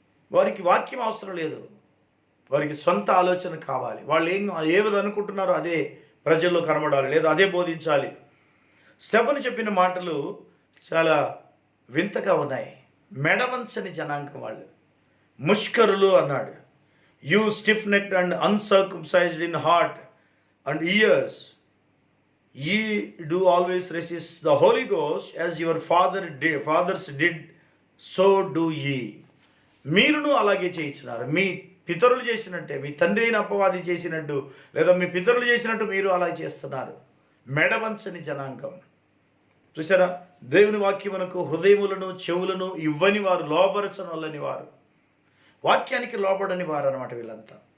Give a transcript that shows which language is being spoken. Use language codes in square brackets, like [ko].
[te] వారికి వాక్యం అవసరం లేదు, వారికి సొంత ఆలోచన కావాలి. వాళ్ళు ఏది అనుకుంటున్నారో అదే ప్రజల్లో కనబడాలి, లేదా అదే బోధించాలి. స్టెఫను చెప్పిన మాటలు చాలా వింతగా ఉన్నాయి. మెడవంచని జనాంగం వాళ్ళు, ముష్కరులు అన్నాడు. [en] You stiff necked and uncircumcised in heart and ears, ye do always resist the Holy Ghost as your fathers did, so do ye. [te] మీరును అలాగే చేయించున్నారు. మీ పితరులు చేసినట్టే, మీ తండ్రి అయిన అపవాది చేసినట్టు, లేదా మీ పితరులు చేసినట్టు మీరు అలా చేస్తున్నారు. మెడవంచని జనాంగం. చూసారా, దేవుని వాక్యమునకు హృదయములను చెవులను ఇవ్వని వారు, లోబరచనొల్లని వారు, వాక్యానికి లోబడని వారు అన్నమాట వీళ్ళంతా.